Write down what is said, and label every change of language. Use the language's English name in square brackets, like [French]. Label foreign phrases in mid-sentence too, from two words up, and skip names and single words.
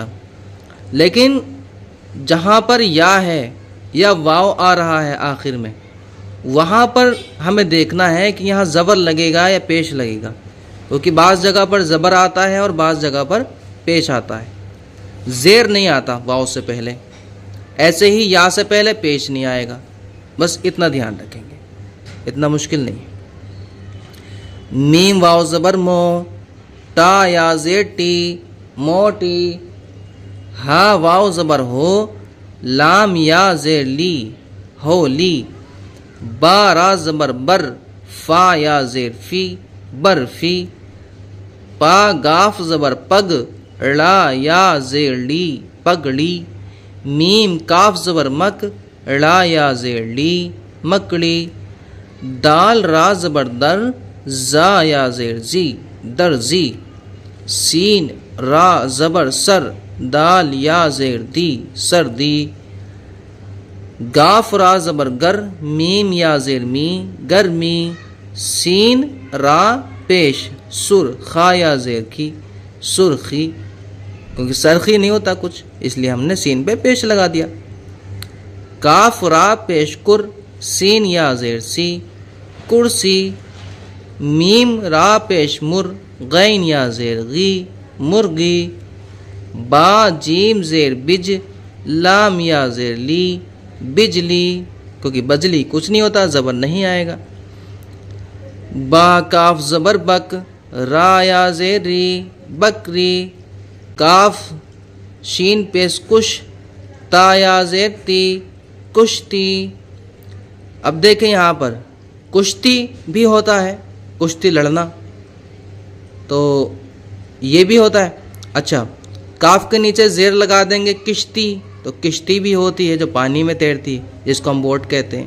[Urdu] لیکن جہاں پر یا ہے یا واو آ رہا ہے آخر میں، وہاں پر ہمیں دیکھنا ہے کہ یہاں زبر لگے گا یا پیش لگے گا، کیونکہ بعض جگہ پر زبر آتا ہے اور بعض جگہ پر پیش آتا ہے، زیر نہیں آتا واو سے پہلے، ایسے ہی یا سے پہلے پیش نہیں آئے گا، بس اتنا دھیان رکھیں گے، اتنا مشکل نہیں ہے۔ میم واو زبر مو، ٹا یا زیر ٹی، موٹی۔ ہا واو زبر ہو، لام یا زیر لی، ہولی۔ با را زبر بر، فا یا زیر فی، برفی۔ پا گاف زبر پگ، ڑا یا زیر لی، پگڑی۔ میم کاف زبر مک، ڑا یا زیر لی، مکڑی۔ دال را زبر در، زا یا زیر زی، درزی۔ سین را زبر سر، دال یا زیر دی، سردی۔ گاف را زبر گر، میم یا زیر می، گرمی۔ سین را پیش، سر خا یا زیر کی، سرخی، کیونکہ سرخی نہیں ہوتا کچھ، اس لیے ہم نے سین پہ پیش لگا دیا۔ کاف را پیش کر، سین یا زیر سی، کرسی۔ میم را پیش مر، غین یا زیر غی، مرغی۔ با جیم زیر بج، لام یا زیر لی، بجلی، کیونکہ بجلی کچھ نہیں ہوتا، زبر نہیں آئے گا۔ با کاف زبر بک، را یا زیر ری، بکری۔ کاف شین پیش کش، تا یا زیر تی، کشتی۔ اب دیکھیں یہاں پر کشتی بھی ہوتا ہے، کشتی لڑنا، تو یہ بھی ہوتا ہے۔ اچھا، کاف کے نیچے زیر لگا دیں گے کشتی، تو کشتی بھی ہوتی ہے جو پانی میں تیرتی ہے، جس کو ہم بوٹ کہتے ہیں۔